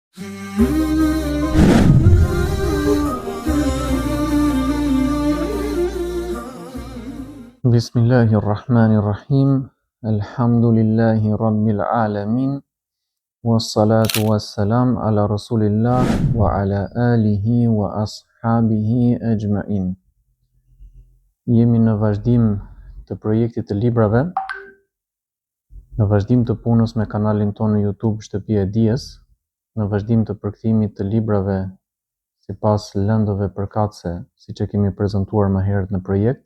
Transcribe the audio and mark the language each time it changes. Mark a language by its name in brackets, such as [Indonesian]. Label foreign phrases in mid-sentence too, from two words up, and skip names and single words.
[Arabic] بسم الله الرحمن الرحيم. الحمد لله رب العالمين. والصلاة والسلام على رسول الله وعلى آله وأصحابه أجمعين. [Albanian] Jemi në vazhdim të projektit të librave, në vazhdim të punës me kanalin tonë në YouTube Shtëpia e Dijes, në vazhdim të përkthimit të librave sipas lëndëve përkatëse, siç e kemi prezantuar më herët në projekt.